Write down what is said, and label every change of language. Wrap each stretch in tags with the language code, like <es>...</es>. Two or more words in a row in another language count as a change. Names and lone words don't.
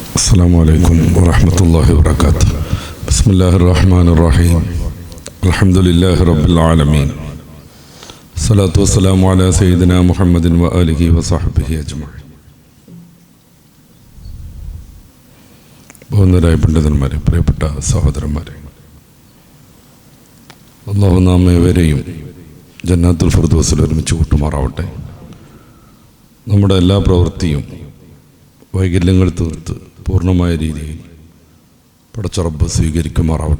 <ar>السلام عليكم ورحمة الله وبركاته. بسم الله الرحمن الرحيم. الحمد لله رب العالمين. الصلاة والسلام على سيدنا محمد وآله وصحبه أجمعين.</ar> <ml>ബഹുമാന്യരായ പണ്ഡിതന്മാരെ, പ്രിയപ്പെട്ട സഹോദരന്മാരെ, അല്ലാഹു നാം ഏവരെയും</ml> <ar>جنات الفردوس</ar> <ml>ഒരുമിച്ച് കൂട്ടുമാറാവട്ടെ. നമ്മുടെ എല്ലാ പ്രവൃത്തിയും വൈകല്യങ്ങൾ തീർത്ത് പൂർണ്ണമായ രീതിയിൽ പടച്ച റബ്ബ് സ്വീകരിക്കുമാറാവട്ടെ.</ml>